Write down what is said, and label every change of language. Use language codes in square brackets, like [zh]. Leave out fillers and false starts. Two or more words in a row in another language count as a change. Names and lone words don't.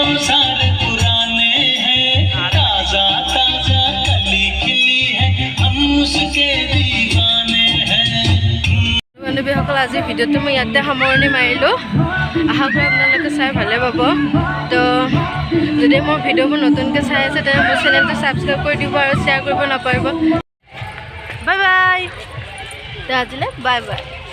[hi] सारे पुराने हैं ताजा ताजा कली खिली है हम उसके दीवाने हैं। [as] বান্ধৱীসকল, আজি ভিডিঅ'টো মই ইয়াতে সামৰণি মাৰিলোঁ। আশা কৰোঁ আপোনালোকে চাই ভালে পাব। তো যদি মোৰ ভিডিঅ'বোৰ নতুনকৈ চাই আছে তেন্তে মোৰ চেনেলটো ছাবস্ক্ৰাইব কৰি দিব আৰু শ্বেয়াৰ কৰিব নাপাহৰিব। [en] bye bye. [as] তো আজিলৈ [en] bye bye.